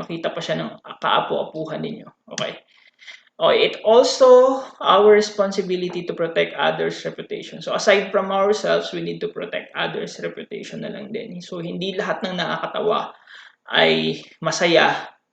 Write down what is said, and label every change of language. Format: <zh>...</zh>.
<tl>Makita pa siya ng kaapu-apuhan ninyo.</tl> <en>Okay? Okay, it also our responsibility to protect others' reputation. So aside from ourselves, we need to protect others' reputation</en> <tl>na lang din. So hindi lahat ng nakakatawa ay masaya.</tl>